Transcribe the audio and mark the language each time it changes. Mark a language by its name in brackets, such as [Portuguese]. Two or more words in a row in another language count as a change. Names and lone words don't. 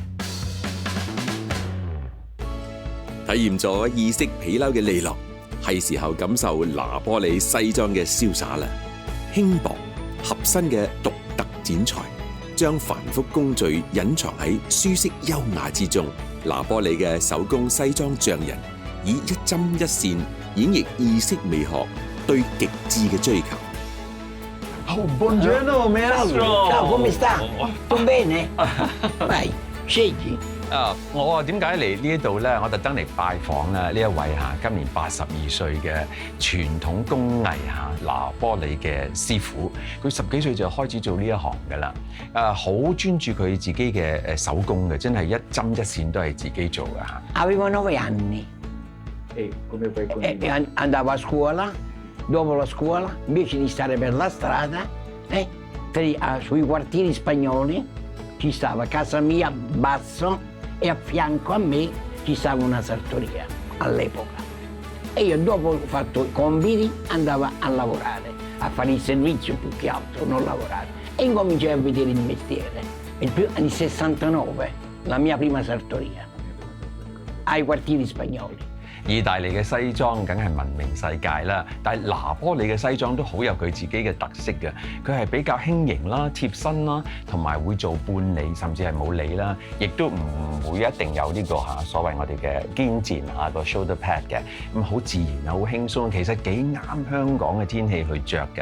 [Cantonese] 體驗咗意式皮褸嘅利落，係時候感受拿波里西裝嘅瀟灑啦。輕薄合身嘅獨特剪裁，將繁複工序隱藏喺舒適優雅之中。拿波里嘅手工西裝匠人以一針一線演繹意式美學對極致嘅追求。 [Italian] Buongiorno maestro. Ciao, come sta? Tutto bene? Vai, scegli. [Cantonese] 我話點解嚟呢一度咧？我特登嚟拜訪呢一位今年82歲嘅傳統工藝拿波里嘅師傅。佢10幾歲就開始做呢一行㗎啦。好專注佢自己嘅手工嘅，真係一針一線都係自己做嘅嚇。 [Italian] Avevo 9 anni. Come puoi continuare? Andavo a scuola, dopo la scuola, invece di stare per la strada, sui quartieri spagnoli ci stava casa mia, basso, e a fianco a me ci stava una sartoria all'epoca. E io dopo ho fatto i compiti andavo a lavorare, a fare il servizio più che altro, non lavorare. E incominciai a vedere il mestiere. Nel 69, la mia prima sartoria, ai quartieri spagnoli. [Cantonese] 意大利嘅西裝梗係聞名世界啦，但係拿波里嘅西裝都好有佢自己嘅特色嘅。佢係比較輕盈啦、貼身啦，同埋會做半理甚至係冇理啦，亦都唔會一定有呢個所謂我哋嘅肩墊個 [English] shoulder pad [Cantonese] 嘅，咁好自然啊，好輕鬆，其實幾啱香港嘅天氣去着嘅。